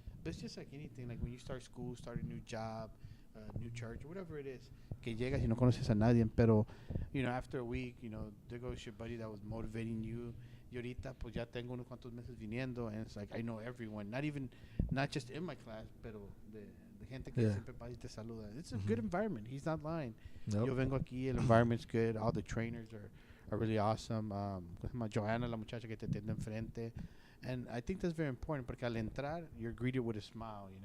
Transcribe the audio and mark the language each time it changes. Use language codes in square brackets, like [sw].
[en] But it's just like anything, like when you start school, start a new job, new church, or whatever it is, [es] que llegas y no conoces a nadie, pero, [en] after a week, there goes your buddy that was motivating you. [es] Y ahorita, pues ya tengo unos cuantos meses viniendo, [en] and it's like I know everyone, not just in my class, [es] pero de gente que siempre pasa y te saluda. [en] It's a good environment. He's not lying. Nope. [es] Yo vengo aquí, el [en] environment's good. All the trainers are really awesome. [es] Joanna, la muchacha que te atiende enfrente. [en] And I think that's very important [es] porque al entrar, [en] you're greeted with a smile,